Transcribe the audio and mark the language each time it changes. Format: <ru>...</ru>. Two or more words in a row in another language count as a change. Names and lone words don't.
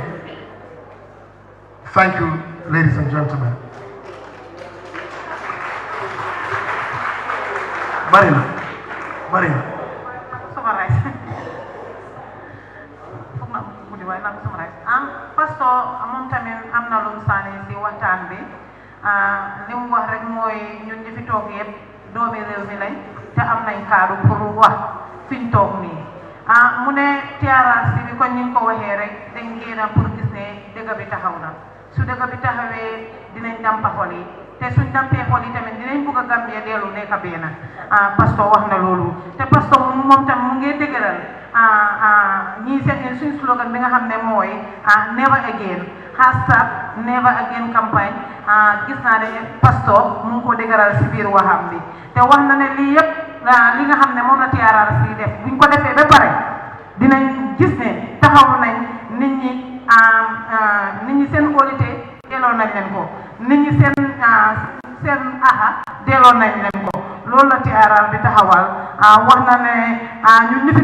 <en>Thank you, ladies and gentlemen. Marina.</en> <wo>Pastor moom tamit am na lu mu sànni si waxtaan bi li mu wax rek mooy ñun ñi fi toog yëpp doomi réew mi lañ te am nañ kaddu pour wax fi ñu toog nii mu ne TRRC bi kon ñu ngi ko waxee rek dañ génn pour gis ne dëgg bi taxaw na su dëgg bi taxawee dinañ dampa xol yi te suñ dampee xol yi tamit dinañ bugg a Gambia dellu nekk benn pastor wax na loolu te pastor moom tam mu ngi dëgëral ñii seen suñ slogan bi nga xam ne mooy</wo> <en>never again hashtag never again</en> <wo>campagne gis naa ne pastor mu ngi ko dëgëral si biir waxam bi te wax na ne lii yëpp li nga xam ne moom la TRRC def buñ ko defee ba pare dinañ gis ne taxaw nañ nit ñi seen qualité delloo nañ leen ko nit ñi seen aha delloo nañ leen ko loolu la TRRC bi taxawal wax na ne ñun ñi fi</wo>